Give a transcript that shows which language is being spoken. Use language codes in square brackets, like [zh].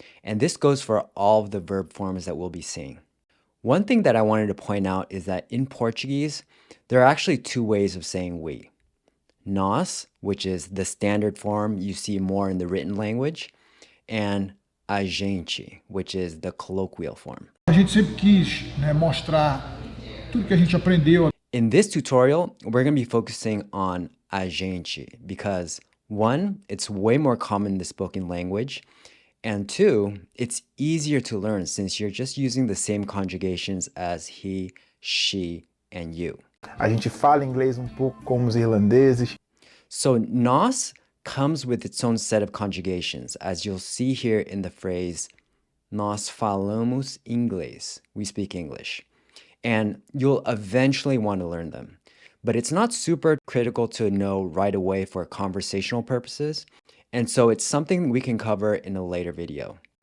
[en] And this goes for all of the verb forms that we'll be seeing. One thing that I wanted to point out is that in Portuguese, there are actually two ways of saying we. Nós, which is the standard form you see more in the written language, and a gente, which is the colloquial form. [pt] A gente sempre quis, mostrar tudo que a gente aprendeu. [en] In this tutorial, we're going to be focusing on a gente because one, it's way more common in the spoken language, and two, it's easier to learn since you're just using the same conjugations as he, she, and you. [pt] A gente fala inglês pouco como os irlandeses. [en] So nós comes with its own set of conjugations, as you'll see here in the phrase, [pt] nós falamos inglês, [en] we speak English. And you'll eventually want to learn them. But it's not super critical to know right away for conversational purposes, and so it's something we can cover in a later video.